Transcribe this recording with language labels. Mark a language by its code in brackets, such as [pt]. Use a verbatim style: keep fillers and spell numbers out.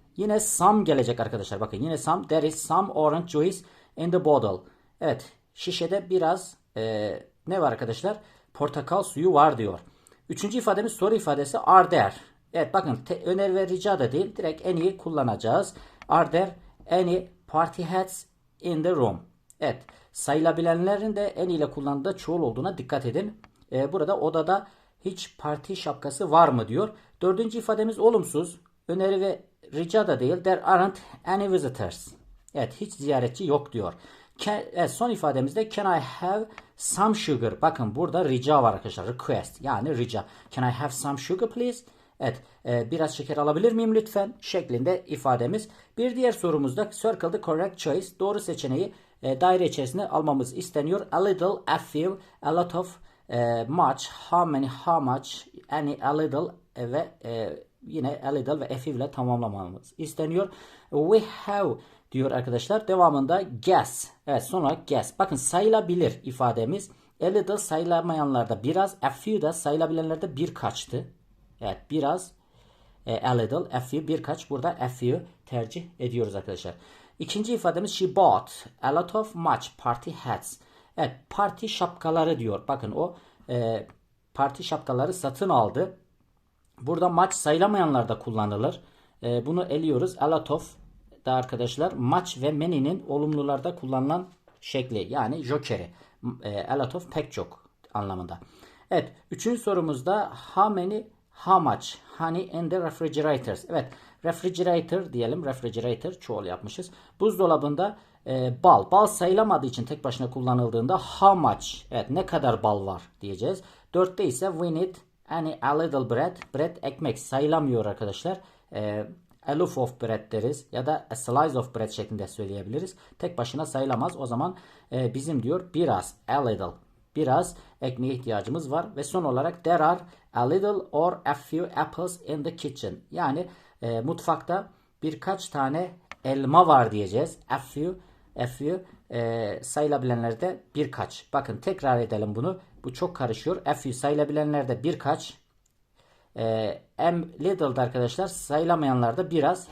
[tr] Yine some gelecek arkadaşlar. Bakın yine some. [en] There is some orange juice in the bottle. Evet. [tr] Şişede biraz e, ne var arkadaşlar? Portakal suyu var diyor. Üçüncü ifademiz soru ifadesi are there. Evet bakın te- öner ve rica da değil. Direkt any kullanacağız. [en] Are there any party hats in the room? [tr] Evet sayılabilenlerin de any ile kullandığı çoğul olduğuna dikkat edin. E, burada odada hiç parti şapkası var mı diyor. Dördüncü ifademiz olumsuz. Öneri ve rica da değil. [en] There aren't any visitors. [tr] Evet hiç ziyaretçi yok diyor. [en] Can- [tr] evet, son ifademizde [en] can I have some sugar? [tr] Bakın burada rica var arkadaşlar. Request yani rica. [en] Can I have some sugar please? [tr] Evet e, biraz şeker alabilir miyim lütfen? Şeklinde ifademiz. Bir diğer sorumuzda [en] circle the correct choice. [tr] Doğru seçeneği e, daire içerisine almamız isteniyor. [en] A little, a few, a lot of, e, much, how many, how much, any, a little e, ve e, yine a little ve a few ile tamamlamamız isteniyor. [tr] We have diyor arkadaşlar. Devamında guess. Evet sonra guess. Bakın sayılabilir ifademiz. A little sayılamayanlarda biraz, a few da sayılabilenlerde birkaçtı. Evet biraz e, a little, a few, birkaç. Burada a few tercih ediyoruz arkadaşlar. İkinci ifademiz [en] she bought a lot of much party hats. [tr] Evet, parti şapkaları diyor. Bakın o e, parti şapkaları satın aldı. Burada maç sayılamayanlarda kullanılır. E, bunu eliyoruz. A lot of da arkadaşlar maç ve many'nin olumlularda kullanılan şekli yani jokeri. E, a lot of pek çok anlamında. [en] Evet. [tr] Üçüncü sorumuzda [en] how many how much honey in the refrigerators. Evet. [tr] Refrigerator diyelim. Refrigerator çoğul yapmışız. Buzdolabında e, bal. Bal sayılamadığı için tek başına kullanıldığında how much. Evet. Ne kadar bal var diyeceğiz. Dörtte ise [en] we need any a little bread. [tr] Bread ekmek sayılamıyor arkadaşlar. E, [en] a loaf of bread [tr] deriz ya da [en] a slice of bread [tr] şeklinde söyleyebiliriz. Tek başına sayılamaz. O zaman e, bizim diyor biraz a little biraz ekmeğe ihtiyacımız var. Ve son olarak [en] there are a little or a few apples in the kitchen. [tr] Yani e, mutfakta birkaç tane elma var diyeceğiz. A few, a few e, sayılabilenlerde birkaç. Bakın tekrar edelim bunu. Bu çok karışıyor. A few sayılabilenlerde birkaç. E, am little'da arkadaşlar sayılamayanlarda biraz.